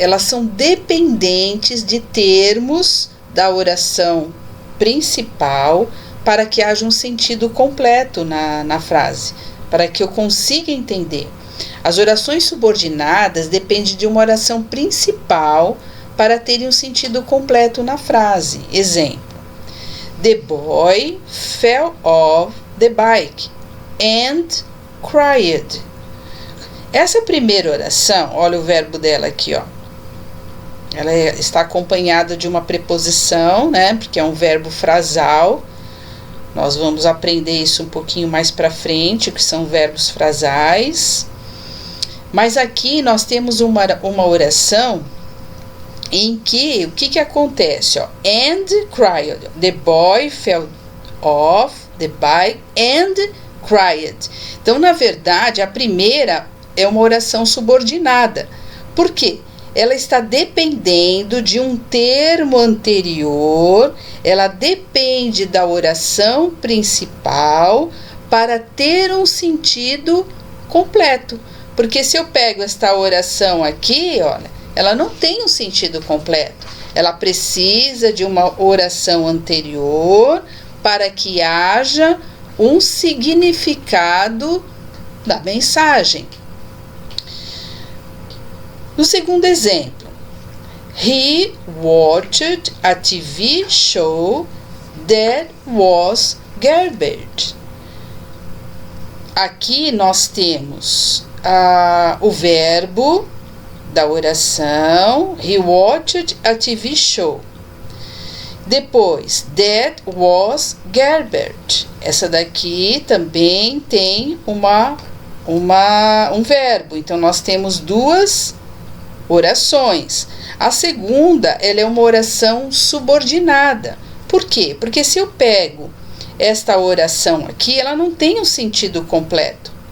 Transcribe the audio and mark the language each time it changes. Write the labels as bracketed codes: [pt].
[pt] Elas são dependentes de termos da oração principal para que haja um sentido completo na frase, para que eu consiga entender. As orações subordinadas dependem de uma oração principal para terem um sentido completo na frase. [en] Exemplo: the boy fell off the bike and cried. [pt] Essa primeira oração, olha o verbo dela aqui, ó. Ela está acompanhada de uma preposição, porque é um verbo frasal. Nós vamos aprender isso um pouquinho mais para frente, que são verbos frasais. Mas aqui nós temos uma oração em que, o que acontece? [en] And cried. The boy fell off the bike and cried. [pt] Então, na verdade, a primeira é uma oração subordinada. Por quê? Ela está dependendo de um termo anterior, ela depende da oração principal para ter um sentido completo. Porque se eu pego esta oração aqui, olha, ela não tem um sentido completo. Ela precisa de uma oração anterior para que haja um significado da mensagem. No segundo exemplo, [en] he watched a TV show that was garbage. [pt] Aqui nós temos o verbo da oração, [en] he watched a TV show. Depois, that was garbage. [pt] Essa daqui também tem um verbo. Então, nós temos duas orações. A segunda, ela é uma oração subordinada. Por quê? Porque se eu pego esta oração aqui, ela não tem um sentido completo.